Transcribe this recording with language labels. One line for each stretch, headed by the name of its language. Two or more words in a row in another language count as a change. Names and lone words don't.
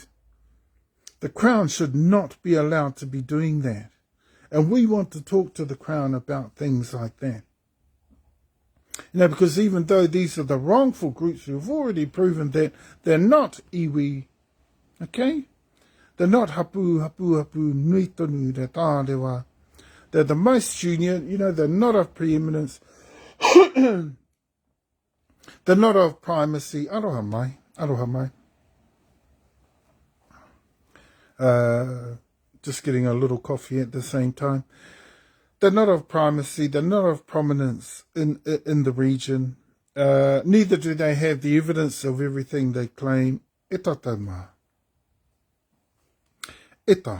English: The Crown should not be allowed to be doing that. And we want to talk to the Crown about things like that. Because even though these are the wrongful groups, we've already proven that they're not iwi, okay? They're not
Māori: hapu nui tonu te tārewa.
English: They're the most junior, they're not of preeminence. They're not of primacy.
Māori: Aroha mai.
English: Just getting a little coffee at the same time. They're not of primacy, they're not of prominence in the region. Neither do they have the evidence of everything they claim. Eta tauma. Eta.